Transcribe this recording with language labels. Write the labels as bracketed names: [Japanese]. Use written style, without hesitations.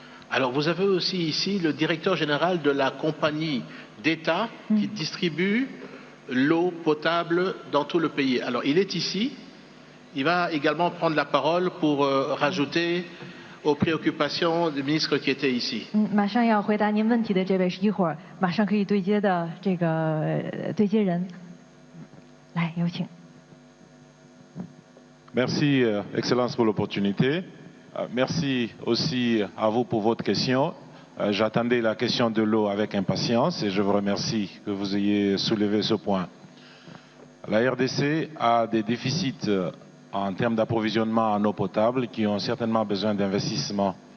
[French] Alors, vous avez aussi ici le directeur général de la compagnie d'État qui distribue l'eau potable dans tout le pays. Alors, il est ici. Il va également prendre la parole pour rajouter aux préoccupations des ministres qui étaient ici. [Chinese] 马上要回答您问题的这位是一会儿马上可以对接的这个对接人，来有请。 [French] Merci, Excellence, pour l'opportunité. Merci aussi à vous pour votre question. J'attendais la question de l'eau avec impatience et je vous remercie que vous ayez soulevé ce point. La RDC a des déficits en termes d'approvisionnement en eau potable qui ont certainement besoin d'investissement.